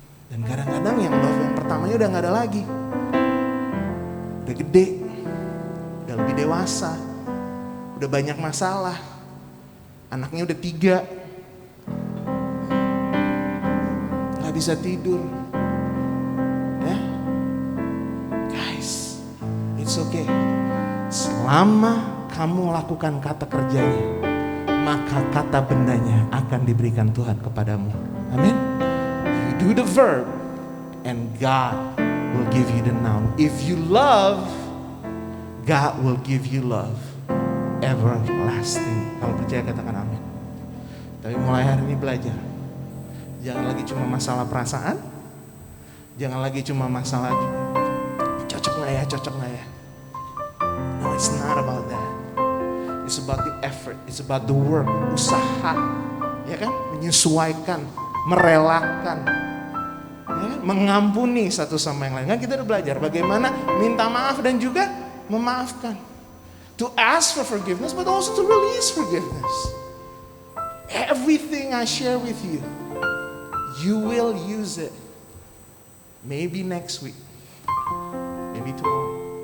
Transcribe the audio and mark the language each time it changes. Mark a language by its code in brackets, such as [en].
[id] Dan kadang-kadang yang love yang pertamanya udah gak ada lagi. Udah gede, udah lebih dewasa, udah banyak masalah, anaknya udah 3, gak bisa tidur. [en] Ya, guys, it's okay. [id] Selama kamu lakukan kata kerjanya, maka kata bendanya akan diberikan Tuhan kepadamu. Amin. [en] You do the verb and God will give you the noun. If you love, God will give you love everlasting. [id] Kalau percaya katakan amin. Tapi mulai hari ini belajar, jangan lagi cuma masalah perasaan, jangan lagi cuma masalah cocok gak ya. [en] No, it's not about that. It's about the effort, it's about the work, [id] usaha, ya kan? Menyesuaikan, merelakan, ya kan? Mengampuni satu sama yang lain. Kan kita udah belajar bagaimana minta maaf dan juga memaafkan. [en] To ask for forgiveness, but also to release forgiveness. Everything I share with you, you will use it. Maybe next week, maybe tomorrow.